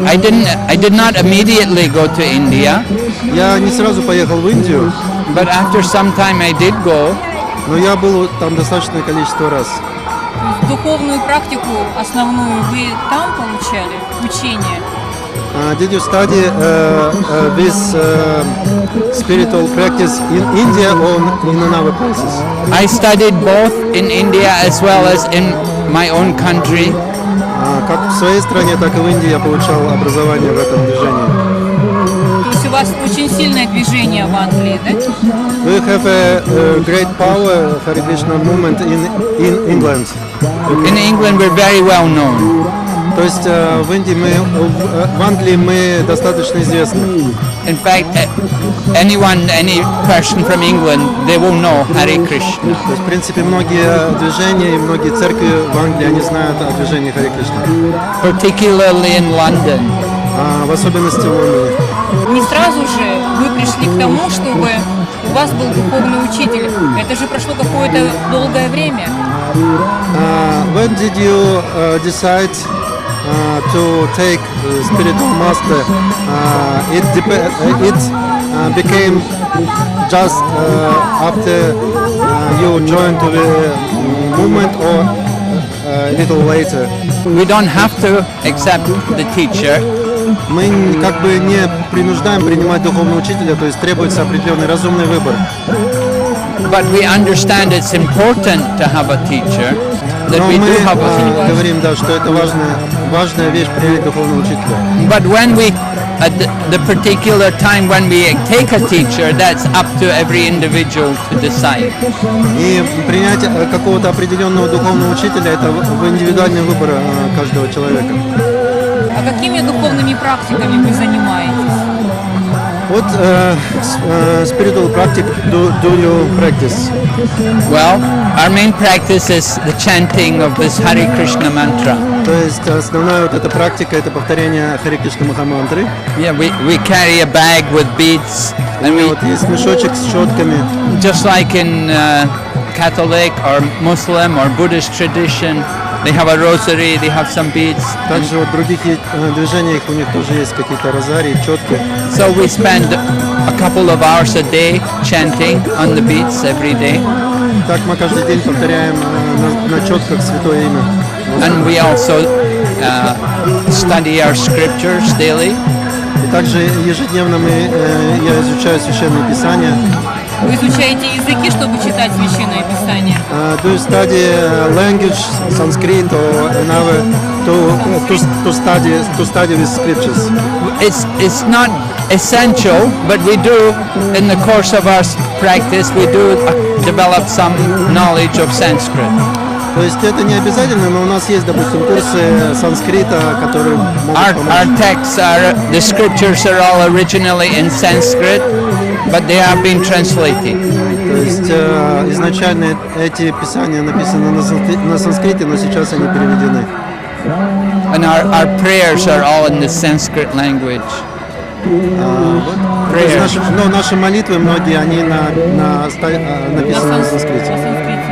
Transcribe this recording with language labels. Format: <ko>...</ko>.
<en>I did not immediately go to India.</en> <ru>Я не сразу поехал в Индию,</ru> <en>but after some time I did go.</en> <ru>Но я был там достаточное количество раз. То есть духовную практику основную вы там получали, учение?</ru> <en>Did you study this spiritual practice in India or in another places? I studied both in India as well as in my own country.</en> <ru>Как в своей стране, так и в Индии я получал образование в этом движении. То есть у вас очень сильное движение в Англии, да?</ru> <en>We have a great power Hare Krishna movement in England. In England we're very well known.</en> <ru>То есть в Индии в Англии мы достаточно известны.</ru> <en>In fact, any person from England, they will know Hare Krishna.</en> <ru>То есть, в принципе, многие движения и многие церкви в Англии, они знают о движении Харе Кришна.</ru> <en>Particularly in London.</en> <ru>В особенности в Лондоне. Не сразу же вы пришли к тому, чтобы у вас был духовный учитель. Это же прошло какое-то долгое время.</ru> <en>When did you decide to take spiritual master? It became just after you joined to the movement or a little later? We don't have to accept the teacher.</en> <ru>Мы как бы не принуждаем принимать духовного учителя, то есть требуется определенный разумный выбор.</ru> <en>But we understand it's important to have a teacher. That</en> <ru>Но</ru> <en>we</en> <ru>мы</ru> <en>do have a teacher.</en> <ru>говорим, да, что это важная вещь принять духовного учителя.</ru> <en>But when we, at the particular time when we take a teacher, that's up to every individual to decide.</en> <ru>И принять какого-то определенного духовного учителя это в индивидуальный выбор каждого человека. А какими духовными практиками вы занимаетесь?</ru> <en>What spiritual practice do you practice? Well, our main practice is the chanting of this Hare Krishna mantra.</en> <ru>То есть основная вот эта практика это повторение Харе Кришна Махамантры.</ru> <en>Yeah, we carry a bag with beads, and we,</en> <ru>Вот есть мешочек с четками.</ru> <en>just like in Catholic or Muslim or Buddhist tradition, they have a rosary, they have some beads.</en> <ru>Также вот в других движениях у них тоже есть какие-то розарии, четки.</ru> <en>So we spend a couple of hours a day chanting on the beads every day.</en> <ru>Так мы каждый день повторяем на четках святое имя.</ru> <en>And we also study our scriptures daily.</en> <ru>И также ежедневно я изучаю священное писание. Вы изучаете языки, чтобы читать Священное Писание?</ru> <en>Do you study language, Sanskrit or another to study with scriptures? It's not essential, but we do, in the course of our practice, we do develop some knowledge of Sanskrit.</en> <ru>То есть это не обязательно, но у нас есть, допустим, курсы санскрита, которые могут помочь.</ru> <en>Our texts the scriptures are all originally in Sanskrit, but they have been translated.</en> <ru>То есть изначально эти писания написаны на санскрите, но сейчас они переведены.</ru> <en>And our prayers are all in the Sanskrit language.</en> <ru>Но наши молитвы, многие, они написаны на санскрите.</ru>